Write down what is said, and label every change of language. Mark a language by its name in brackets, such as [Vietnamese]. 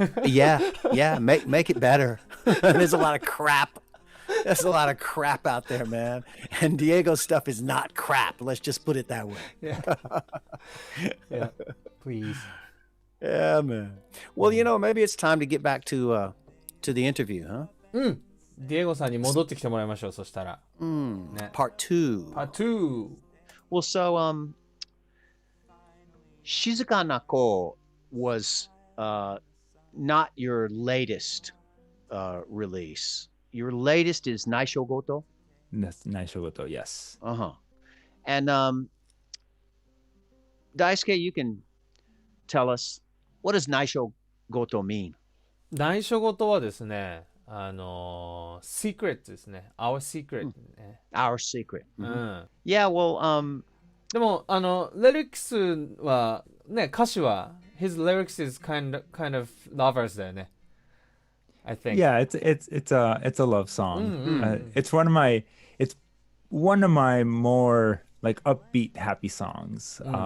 [English] yeah. Make it better. There's a lot of crap. There's a lot of crap out there, man. And Diego's stuff is not crap. Let's just put it that way. Yeah, please. Yeah, man. Well, maybe it's time to get back to the interview, huh? [Japanese] ディエゴさんに戻ってきてもらいましょう。そしたら。 [English] Part 2. Part 2. Well, so Shizuka Nako was not your latest release. Your latest is Naisho Goto? Naisho Goto, yes. Uh-huh. And Daisuke, you can tell us, what does Naisho Goto mean? [Japanese] 内緒事はですね、secret ですね。 [English] our secret ね。 Our secret. [Japanese] うん。 [English] Yeah, well, [Japanese] でも、lyrics は、ね、歌詞は、 [English] his lyrics is kind of lovers [Japanese] だよね。 [English] I think. Yeah, it's a love song. It's one of my more like upbeat, happy songs.